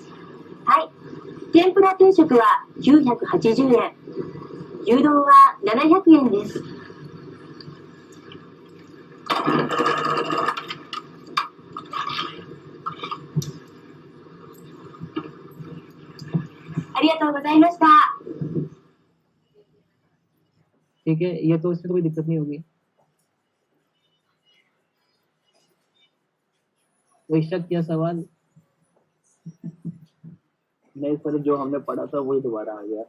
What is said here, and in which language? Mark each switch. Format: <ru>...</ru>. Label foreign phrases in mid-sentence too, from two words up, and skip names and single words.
<ja>はい。天ぷら定食は980円。牛丼は700円です。ありがとうございました。</ja> <hi>ठीक है, ये तो इसमें तो कोई दिक्कत नहीं होगी। कोई शक या सवाल? नहीं सर, जो हमने पढ़ा था वही दोबारा आ गया।</hi>